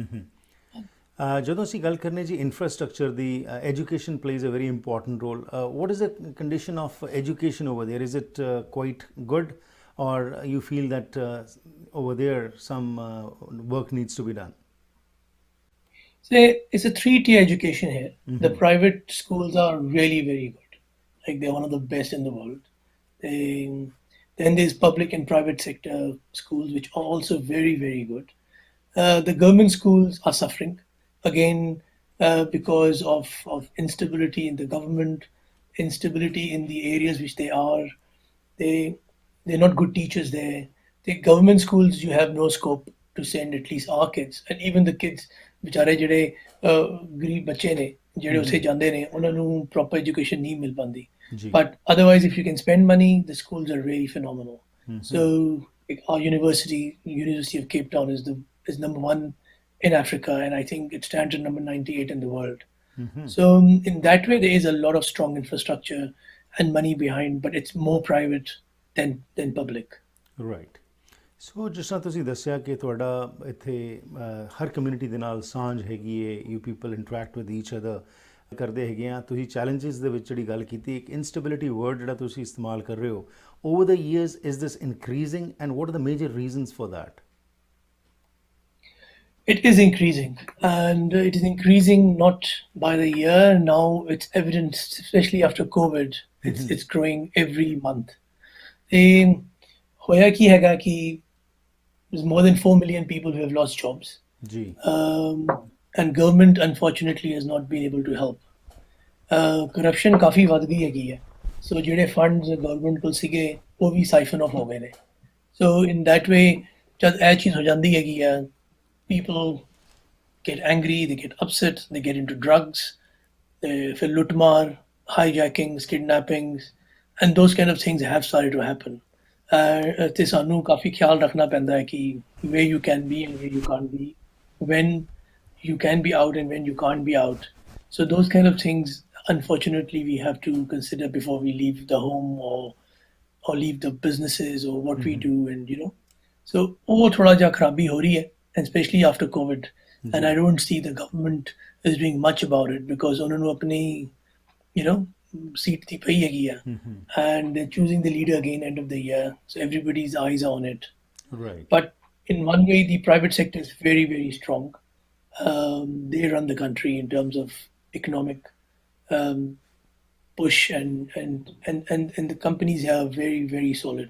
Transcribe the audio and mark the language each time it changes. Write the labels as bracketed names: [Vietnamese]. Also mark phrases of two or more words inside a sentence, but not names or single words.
[Punjabi] ਜਦੋਂ ਅਸੀਂ ਗੱਲ ਕਰਨੇ ਜੀ ਇਨਫਰਾਸਟਰਕਚਰ ਦੀ, [English] education plays a very important role. what is the condition of education over there? is it quite good or you feel that over there some work needs to be done? So it's a three-tier education here. The private schools are really very good, like they're one of the best in the world. Then there's public and private sector schools which are also very, very good. The government schools are suffering again because of instability in the government, instability in the areas which they are. They're not good teachers there. The government schools, you have no scope to send at least our kids, and even the kids [Punjabi] ਵਿਚਾਰੇ ਜਿਹੜੇ ਗਰੀਬ ਬੱਚੇ ਨੇ ਜਿਹੜੇ ਉੱਥੇ ਜਾਂਦੇ ਨੇ ਉਹਨਾਂ ਨੂੰ ਪ੍ਰੋਪਰ ਐਜੂਕੇਸ਼ਨ ਨਹੀਂ ਮਿਲ ਪਾਉਂਦੀ, [English] but otherwise if you can spend money the schools are really phenomenal. ਸੋ our University of Cape Town is number 1 in Africa, and I think it stands at number 98 in the world. So in that way there is a lot of strong infrastructure and money behind, but it's more private than public. Right. [Punjabi] ਸੋ ਜਿਸ ਤਰ੍ਹਾਂ ਤੁਸੀਂ ਦੱਸਿਆ ਕਿ ਤੁਹਾਡਾ ਇੱਥੇ ਹਰ ਕਮਿਊਨਿਟੀ ਦੇ ਨਾਲ ਸਾਂਝ ਹੈਗੀ ਹੈ, [English] you people interact with each other [Punjabi] ਕਰਦੇ ਹੈਗੇ ਆ। ਤੁਸੀਂ ਚੈਲੰਜਿਸ ਦੇ ਵਿੱਚ ਜਿਹੜੀ ਗੱਲ ਕੀਤੀ, ਇੱਕ [English] instability word [Punjabi] ਜਿਹੜਾ ਤੁਸੀਂ ਇਸਤੇਮਾਲ ਕਰ ਰਹੇ ਹੋ, [English] over the years is this increasing and what are the major reasons for that? It is increasing, and it is increasing not by the year. Now it's evident, especially after COVID, it's growing every month. [Punjabi] ਹੋਇਆ ਕੀ ਹੈਗਾ ਕਿ [English] there's more than 4 million people who have lost jobs. And government unfortunately has not been able to help. [Punjabi] Corruption ਕਾਫੀ ਵੱਧ ਗਈ ਹੈਗੀ ਹੈ, so ਜਿਹੜੇ funds government ਕੋਲ ਸੀਗੇ ਉਹ ਵੀ [English] siphon off [Punjabi] ਹੋ ਗਏ ਨੇ। [English] So in that way [Punjabi] ਜਦ ਇਹ ਚੀਜ਼ ਹੋ ਜਾਂਦੀ ਹੈਗੀ ਹੈ, [English] people get angry, they get upset, they get into drugs, [Punjabi] ਫਿਰ ਲੁੱਟਮਾਰ, hijackings, [English] kidnappings, and those kind of things have started to happen. [Punjabi] ਤੇ ਸਾਨੂੰ ਕਾਫੀ ਖਿਆਲ ਰੱਖਣਾ ਪੈਂਦਾ ਹੈ ਕਿ [English] where you can be and where you can't be, when you can be out and when you can't be out. So those kind of things unfortunately we have to consider before we leave the home or leave the businesses or what we do, and so [Punjabi] ਉਹ ਥੋੜਾ ਜਿਹਾ ਖਰਾਬੀ ਹੋ ਰਹੀ ਹੈ, [English] and especially after COVID. And I don't see the government is doing much about it because [Punjabi] ਉਹਨਾਂ ਨੂੰ ਆਪਣੀ [English] seat the pay and they're choosing the leader again end of the year. So everybody's eyes are on it. Right. But in one way, the private sector is very, very strong. They run the country in terms of economic um, push, and the companies here are very, very solid.